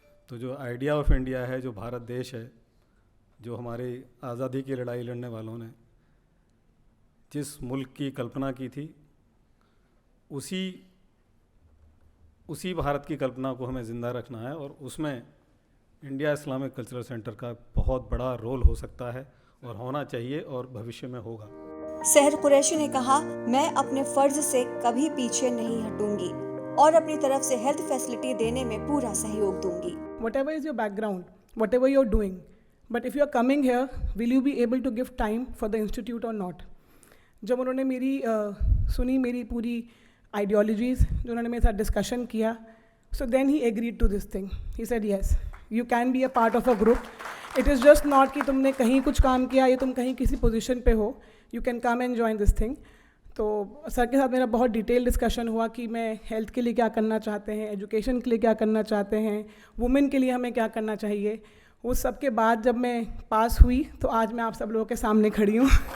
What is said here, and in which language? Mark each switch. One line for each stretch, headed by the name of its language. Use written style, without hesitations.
Hindi: तो जो idea of India है, जो भारत देश है, जो हमारी आज़ादी की लड़ाई लड़ने वालों ने जिस मुल्क की कल्पना की थी, उसी भारत की कल्पना को हमें ज़िंदा रखना है, और उसमें इंडिया इस्लामिक कल्चरल सेंटर का बहुत बड़ा रोल हो सकता है और होना चाहिए, और भविष्य में होगा। सहर कुरैशी ने कहा, मैं अपने फर्ज से कभी पीछे नहीं हटूंगी और अपनी तरफ से हेल्थ फैसिलिटी देने में पूरा सहयोग दूंगी।
English: Whatever is your background, whatever you're doing, but if you're coming here, will you be able to give time for the institute or not?
Hindi: जब उन्होंने सुनी मेरी पूरी आइडियोलॉजीज़, जो उन्होंने मेरे साथ डिस्कशन किया,
English: so then he agreed to this thing. He said yes, you can be a part of a group. It is just not
Hindi: कि तुमने कहीं कुछ काम किया या तुम कहीं किसी पोजीशन पे हो,
English: you can come and join this thing.
Hindi: तो सर के साथ मेरा बहुत डिटेल डिस्कशन हुआ कि मैं हेल्थ के लिए क्या करना चाहते हैं, एजुकेशन के लिए क्या करना चाहते हैं, वुमेन के लिए हमें क्या करना चाहिए. उस सब के बाद जब मैं पास हुई तो आज मैं आप सब लोगों के सामने खड़ी हूँ.